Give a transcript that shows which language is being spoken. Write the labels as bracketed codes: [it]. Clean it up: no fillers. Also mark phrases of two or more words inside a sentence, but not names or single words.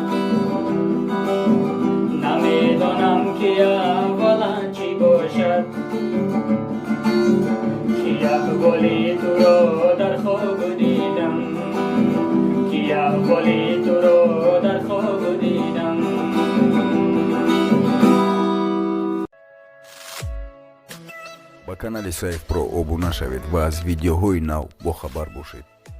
[fa] نمیدانم که احوال چی باشد، که احوالی تو را در خواب دیدم. که احوالی تو را در خواب دیدم. [tg] با канали Сайф про обуна шавед ва аз видеоҳои нав бохабар бошед.